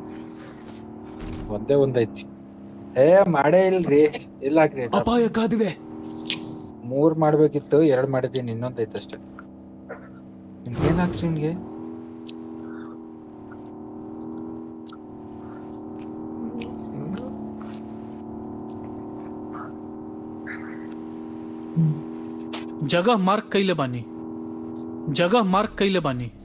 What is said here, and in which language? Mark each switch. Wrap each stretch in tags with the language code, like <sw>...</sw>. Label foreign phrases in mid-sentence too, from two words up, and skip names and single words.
<kn>ಒಂದ್ ಐತಿ. ಮಾಡೇ ಇಲ್ರಿ. ಇಲ್ಲ ಹಾಕ್ರಿ. ಅಪಾಯ ಕಾದಿದೆ. 3 ಮಾಡ್ಬೇಕಿತ್ತು, 2 ಮಾಡಿದ್ದೀನಿ, ಇನ್ನೊಂದ್ ಐತೆ ಅಷ್ಟೇ. ಏನ್ ಹಾಕ್ರಿ ನಿಮ್ಗೆ?</kn> <bho>जगह मार्क कैले बानी, जगह मार्क कैले बानी.</bho>